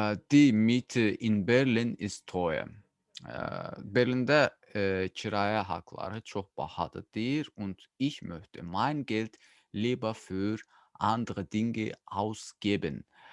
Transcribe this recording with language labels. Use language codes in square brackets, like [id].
[de] Die Miete in Berlin ist teuer. [az] Berlində kirayə haqları çox bahadır deyir. [de] Und ich möchte mein Geld lieber für andere Dinge ausgeben.